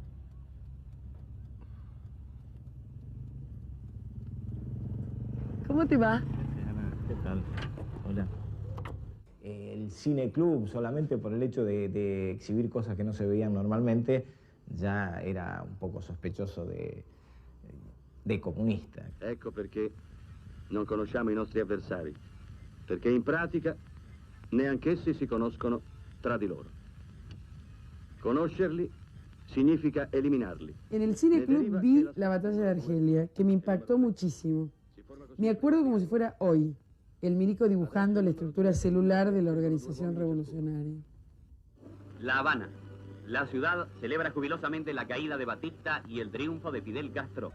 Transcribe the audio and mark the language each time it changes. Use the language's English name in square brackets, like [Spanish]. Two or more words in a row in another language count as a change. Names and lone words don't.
[Spanish] ¿Cómo te va? ¿Qué tal? Hola. El cine club, solamente por el hecho de exhibir cosas que no se veían normalmente, ya era un poco sospechoso de comunista. [Italian] Ecco perché non conosciamo i nostri avversari, perché in pratica neanch'essi si conoscono tra di loro. Conoscerli significa eliminarli. [Spanish] En el cine club vi la batalla de Argelia, que me impactó muchísimo. Me acuerdo como si fuera hoy, el milico dibujando la estructura celular de la organización revolucionaria. La Habana. La ciudad celebra jubilosamente la caída de Batista y el triunfo de Fidel Castro.